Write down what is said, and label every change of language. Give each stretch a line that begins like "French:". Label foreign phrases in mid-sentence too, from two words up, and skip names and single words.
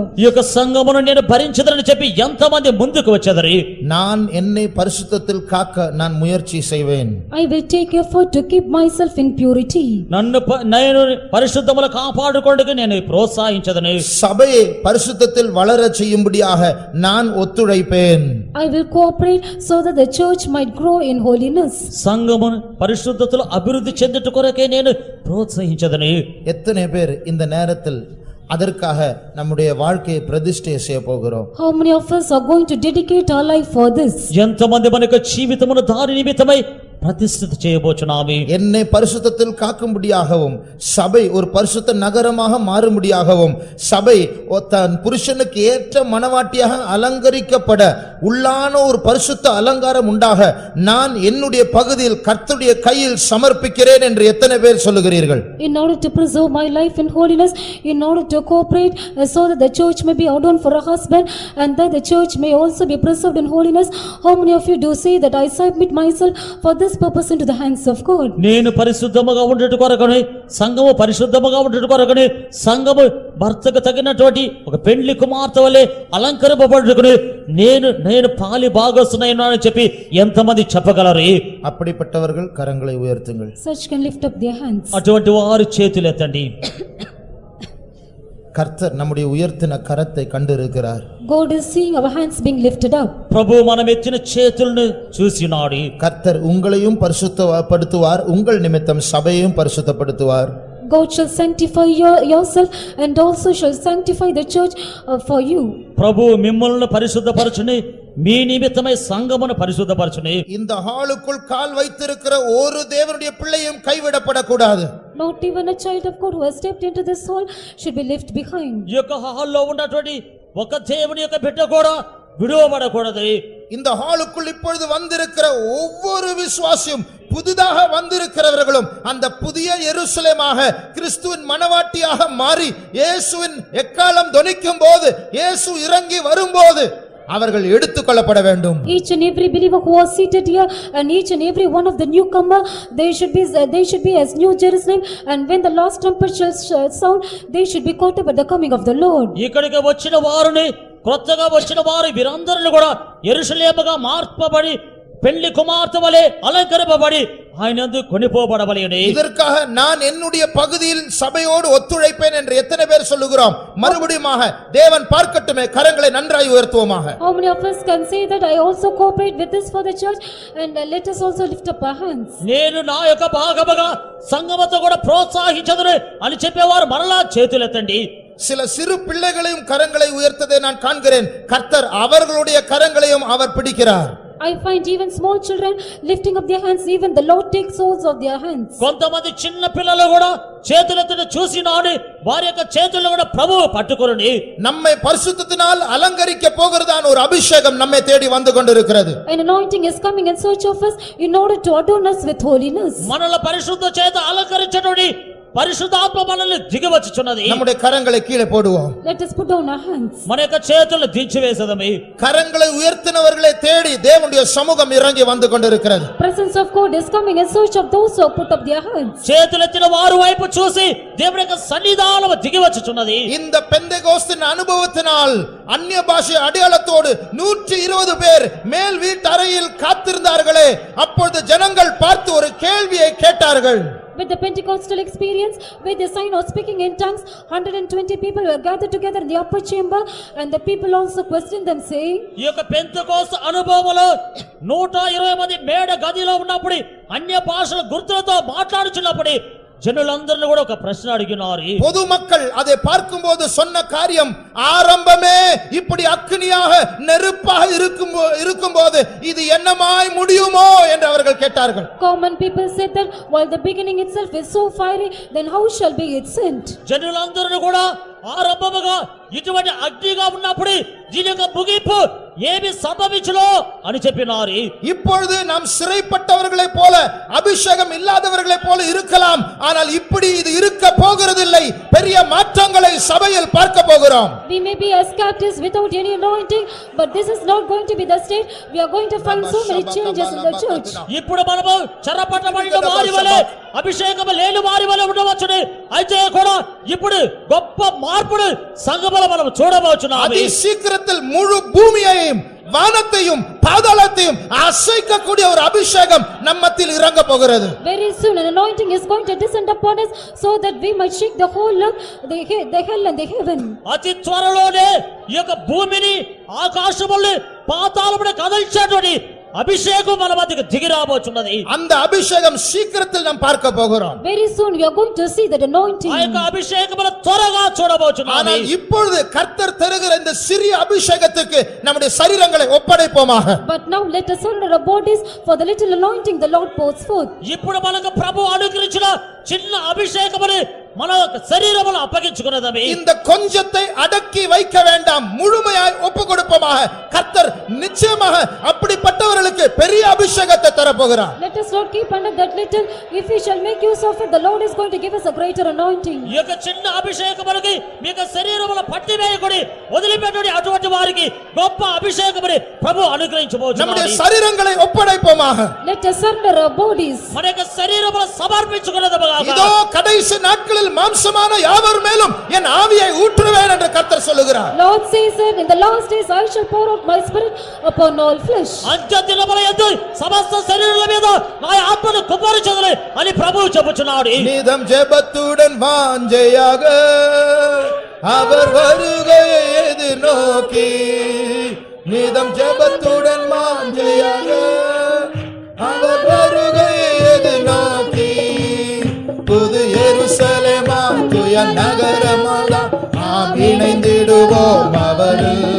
Telugu: ఈ యొక్క సంఘమును నేను భరించదనని చెప్పి ఎంతమంది ముందుకు వచ్చేదరి?
Tamil: நான் என்னை பரிசுத்தத்தில் காக்க நான் முயற்சி செய்வேன்.
English: I will take effort to keep myself in purity.
Telugu: నేను పరిశుద్ధములు కాపాడుకొందుకు నేను ప్రోత్సహించదను.
Tamil: சபையை பரிசுத்தத்தில் வளர செய்யும்படியாக நான் ஒத்துழைப்பேன்.
English: I will cooperate so that the church might grow in holiness.
Telugu: సంఘమును పరిశుద్ధతలో అభివృద్ధి చెందుట కొరకే నేను ప్రోత్సహించదను.
Tamil: எத்தனை பேர் இந்த நேரத்தில் அதற்காக நம்முடைய வாழ்க்கையை பிரதிஷ்டை செய்ய போகிறோம்?
English: How many of us are going to dedicate our life for this?
Telugu: ఎంతమంది మన యొక్క జీవితమును దారి నిమిత్తమై ప్రతిష్ఠిత చేయబోచున్నాము.
Tamil: என்னை பரிசுத்தத்தில் காக்கும்படியாகவும், சபை ஒரு பரிசுத்த நகரமாக மாறும்படியாகவும், சபை தன் புருஷனுக்கு ஏற்ற மனவாட்டியாக அலங்கரிக்கப்பட உள்ளான ஒரு பரிசுத்த அலங்காரம் உண்டாக நான் என்னுடைய பகுதியில் கர்த்தருடைய கையில் சமர்ப்பிக்கிறேன் என்று எத்தனை பேர் சொல்லுகிறீர்கள்?
English: In order to preserve my life in holiness, in order to cooperate so that the church may be adorned for a husband and that the church may also be preserved in holiness, how many of you do say that I submit myself for this purpose into the hands of God?
Telugu: నేను పరిశుద్ధముగా ఉండేట కొరకనే, సంఘము పరిశుద్ధముగా ఉండేట కొరకనే, సంఘము భర్తకు తగినటువంటి ఒక పెండ్లి కుమార్తె వలె అలంకరింపబడుటకునే నేను పాలి భాగస్తునైనానని చెప్పి ఎంతమంది చెప్పగలరు?
Tamil: அப்படிப்பட்டவர்கள் கரங்களை உயர்த்துங்கள்.
English: Such can lift up their hands.
Telugu: అటువంటి వారు చేతులు ఎత్తండి.
Tamil: கர்த்தர் நம்முடைய உயர்த்தின கரத்தை கண்டிருக்கிறார்.
English: God is seeing our hands being lifted up.
Telugu: ప్రభు మనం ఎత్తిన చేతులను చూసినాడు.
Tamil: கர்த்தர் உங்களையும் பரிசுத்தப்படுத்துவார், உங்கள் நிமித்தம் சபையையும் பரிசுத்தப்படுத்துவார்.
English: God shall sanctify yourself and also shall sanctify the church for you.
Telugu: ప్రభు మిమ్మల్ని పరిశుద్ధపరచుని, మీ నిమిత్తమై సంఘమును పరిశుద్ధపరచుని.
Tamil: இந்த ஹாலுக்குள் கால் வைத்திருக்கிற ஒரு தேவனுடைய பிள்ளையும் கைவிடப்படக்கூடாது.
English: Not even a child of God who has stepped into this hall should be left behind.
Telugu: ఈ యొక్క హాల్లో ఉన్నటువంటి ఒక దేవుని యొక్క బిడ్డ కూడా విడువబడకూడదు.
Tamil: இந்த ஹாலுக்குள் இப்பொழுது வந்திருக்கிற ஒவ்வொரு விசுவாசியும், புதிதாக வந்திருக்கிறவர்களும் அந்த புதிய எருசலேமாக கிறிஸ்துவின் மனவாட்டியாக மாறி இயேசுவின் எக்காலம் தொனிக்கும் போது, இயேசு இறங்கி வரும்போது அவர்கள் எடுத்துக்கொள்ளப்பட வேண்டும்.
English: Each and every believer who was seated here and each and every one of the newcomer, they should be as New Jerusalem, and when the last trumpet shall sound, they should be caught up at the coming of the Lord.
Telugu: ఇక్కడికి వచ్చిన వారుని, కొత్తగా వచ్చిన వారు వీరందరిని కూడా యెరూషలేముగా మార్పబడి పెళ్లి కుమార్తె వలె అలంకరింపబడి ఆయన యందు కొనిపోబడవలెను.
Tamil: இதற்காக நான் என்னுடைய பகுதியில் சபையோடு ஒத்துழைப்பேன் என்று எத்தனை பேர் சொல்லுகிறோம்? மறுபடியுமாக தேவன் பார்க்கட்டுமே, கரங்களை நன்றாய் உயர்த்துவோமாக.
English: How many of us can say that I also cooperate with this for the church, and let us also lift up our hands.
Telugu: నేను నా యొక్క భాగముగా సంఘముతో కూడా ప్రోత్సహించదును అని చెప్పేవారు మరలా చేతులెత్తండి.
Tamil: சில சிறு பிள்ளைகளையும் கரங்களை உயர்த்ததை நான் காண்கிறேன். கர்த்தர் அவர்களுடைய கரங்களையும் அவர் பிடிக்கிறார்.
English: I find even small children lifting up their hands, even the Lord takes hold of their hands.
Telugu: కొంతమంది చిన్న పిల్లలు కూడా చేతులెత్తి చూసినాడు, వారి యొక్క చేతుల్లో కూడా ప్రభువు పట్టుకొనుని
Tamil: நம்மை பரிசுத்தத்தினால் அலங்கரிக்க போகிறதான ஒரு அபிஷேகம் நம்மை தேடி வந்து கொண்டிருக்கிறது.
English: An anointing is coming in search of us in order to adorn us with holiness.
Telugu: మనల్ని పరిశుద్ధ చేత అలంకరించనుడి పరిశుద్ధాత్మ మనల్ని దిగవచ్చుచున్నది.
Tamil: நம்முடைய கரங்களை கீழே போடுவோம்.
English: Let us put down our hands.
Telugu: మన యొక్క చేతులను దించివేసదమే.
Tamil: கரங்களை உயர்த்தினவர்களை தேடி தேவனுடைய சமூகம் இறங்கி வந்து கொண்டிருக்கிறது.
English: Presence of God is coming in search of those who put up their hands.
Telugu: చేతులెత్తిన వారు వైపు చూసి దేవుని యొక్క సన్నిధానము దిగివచ్చుచున్నది.
Tamil: இந்த பெந்தெகோஸ்தின் அனுபவத்தினால் அந்நிய பாஷை அடையாளத்தோடு 120 பேர் மேல் வீட்டு அறையில் காத்திருந்தார்களே, அப்பொழுது ஜனங்கள் பார்த்து ஒரு கேள்வியை கேட்டார்கள்.
English: With the Pentecostal experience, with the sign of speaking in tongues, 120 people were gathered together in the upper chamber, and the people also questioned them, saying,
Telugu: ఈ యొక్క పెంతెకోస్తు అనుభవములో 120 మంది మేడ గదిలో ఉన్నప్పుడు అన్య భాషల గుర్తులతో మాట్లాడుచున్నప్పుడు జనులందరూ కూడా ఒక ప్రశ్న అడిగినారు.
Tamil: பொதுமக்கள் அதை பார்க்கும்போது சொன்ன காரியம், ஆரம்பமே இப்படி அக்கினியாக நெருப்பாக இருக்கும்போது இது என்னமாய் முடியுமோ என்று அவர்கள் கேட்டார்கள்.
English: Common people said that while the beginning itself is so fiery, then how shall be its end?
Telugu: జనులందరూ కూడా ఆరంభముగా ఇటువంటి అగ్నిగా ఉన్నప్పుడు దీని యొక్క ముగింపు ఏమి సంభవించునో అని చెప్పినారు.
Tamil: இப்பொழுது நாம் சிறைப்பட்டவர்களைப் போல அபிஷேகம் இல்லாதவர்களைப் போல இருக்கலாம், ஆனால் இப்படி இது இருக்க போகிறதில்லை. பெரிய மாற்றங்களை சபையில் பார்க்க போகிறோம்.
English: We may be as captives without any anointing, but this is not going to be the state. We are going to find so many changes in the church.
Telugu: ఇప్పుడు మనము చెరపట్టబడిన వారి వలె అభిషేకము లేని వారి వలె ఉండవచ్చును. అయితే కూడా ఇప్పుడు గొప్ప మార్పును సంఘములో మనం చూడవచ్చును.
Tamil: అతి சீக்கிரத்தில் முழு பூமியையும் வானத்தையும் பாதாளத்தையும் அசைக்கக்கூடிய ஒரு அபிஷேகம் நம்மத்தில் இறங்க போகிறது.
English: Very soon an anointing is going to descend upon us, so that we might shake the whole earth, the hell and the heaven.
Telugu: అతి త్వరలోనే ఈ యొక్క భూమిని ఆకాశమును పాతాళమును కదిల్చేటువంటి అభిషేకం మన మధ్యకు దిగి రాబోచున్నది.
Tamil: அந்த அபிஷேகம் சீக்கிரத்தில் நாம் பார்க்க போகிறோம்.
English: Very soon we are going to see that anointing.
Telugu: ఆ యొక్క అభిషేకమును త్వరగా చూడబోచున్నాము.
Tamil: ஆனால் இப்பொழுது கர்த்தர் தருகிற இந்த சிறிய அபிஷேகத்துக்கு நம்முடைய சரீரங்களை ஒப்படைப்போமாக.
English: But now let us surrender our bodies for the little anointing the Lord pours forth.
Telugu: ఇప్పుడు మనకు ప్రభువు అనుగ్రహించిన చిన్న అభిషేకమును మన శరీరములో అప్పగించుకున్నదమే.
Tamil: இந்த கொஞ்சத்தை அடக்கி வைக்க வேண்டாம், முழுமையாய் ஒப்பு கொடுப்போமாக. கர்த்தர் நிச்சயமாக அப்படிப்பட்டவர்களுக்கு பெரிய அபிஷேகத்தை தரப்போகிறார்.
English: Let us not keep under that little. If we shall make use of it, the Lord is going to give us a greater anointing.
Telugu: ఈ యొక్క చిన్న అభిషేకమునికి మీ యొక్క శరీరములో పట్టి వేయకుడి, వదిలిపెట్టుడి. అటువంటి వారికి గొప్ప అభిషేకముని ప్రభువు అనుగ్రహించబోచున్నాడు.
Tamil: நம்முடைய சரீரங்களை ஒப்படைப்போமாக.
English: Let us surrender our bodies.
Telugu: మన యొక్క శరీరములో సమర్పించుకున్నదముగా.
Tamil: இதோ கடைசி நாட்களில் மாம்சமான யாவர் மேலும் என் ஆவியை ஊற்றுவேன் என்று கர்த்தர் சொல்லுகிறார்.
English: Lord says that in the last days I shall pour out my spirit upon all flesh.
Telugu: అంత్య దినములందు సమస్త శరీరుల మీద నా ఆత్మను కుమ్మరించెదను అని ప్రభువు చెప్పుచున్నాడు.
Tamil: நீதம் ஜெபத்துடன் வாஞ்சையாக அவர் வருகையை எதிர்நோக்கி, நீதம் ஜெபத்துடன் வாஞ்சையாக அவர் வருகையை எதிர்நோக்கி, புது எருசலேமா துய நகரமாதா நாம் இணைந்திடுவோம் அவரில்.